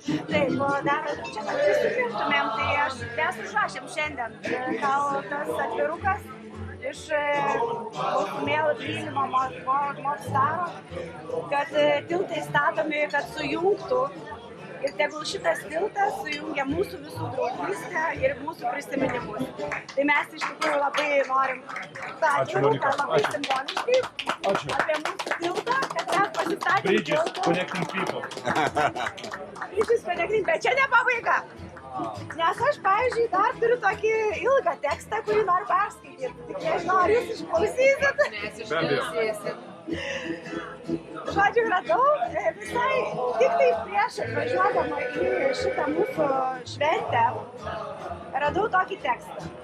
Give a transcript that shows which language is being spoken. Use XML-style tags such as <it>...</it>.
<lt>Taip, dar čia, kad prisipirktumėm, tai mes užrašėm šiandien gal tas atvirukas iš Baltumėlų Trylimo Mostaro, kad tiltai statomi, kad sujungtų. Ir tegul šitas tiltas sujungia mūsų visų draugystę ir mūsų prisiminimus. Tai mes iš tikrųjų labai norim tą atviruką labai simboliškai apie mūsų tiltą, kad mes pasistatėm tiltą.</lt> <en>Bridges connecting people. Bridges connecting,</en> <lt>bet čia ne pabaiga. Nes aš, pavyzdžiui, dar turiu tokį ilgą tekstą, kurį noriu perskaityti. Tik nežinau, ar jūs išklausysit. Mes išklausysim. Žodžiu, radau visai tik tai prieš atvažiuodama į šitą mūsų šventę, radau tokį tekstą.</lt>